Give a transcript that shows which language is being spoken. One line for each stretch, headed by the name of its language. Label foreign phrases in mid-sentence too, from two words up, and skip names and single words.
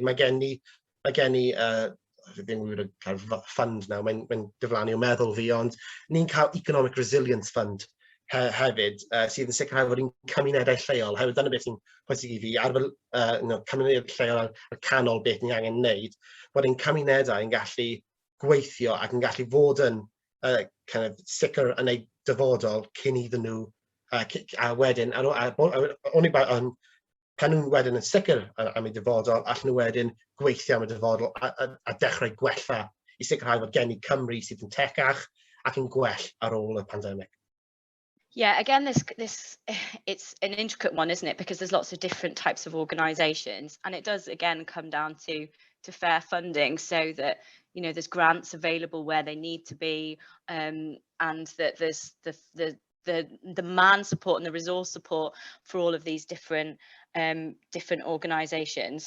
Welsh: Mae gen i ddim wedi cael fund nawr, mae'n diflannu o meddwl fi, ond ni'n cael Economic Resilience Fund hefyd, sydd yn sicrhau fod ni'n cymunedau lleol, hefyd dyna beth sy'n pwysig i fi, ar cymunedau lleol ar canol beth ni'n angen wneud, bod ein cymunedau yn gallu gweithio ac yn gallu fod yn
English: kind of
Welsh: sicr yn ei dyfodol cyn iddyn nhw, a wedyn, pan nhw'n wedyn yn sicr am ei dyfodol, allan nhw wedyn gweithio am y dyfodol a dechrau gwella i sicrhau fod gen i Cymru sydd yn tecach ac yn gwell ar ôl y pandemig.
English: Yeah, again, it's an intricate one, isn't it? Because there's lots of different types of organisations, and it does again come down to fair funding, so that there's grants available where they need to be, and that there's the man support and the resource support for all of these different organisations.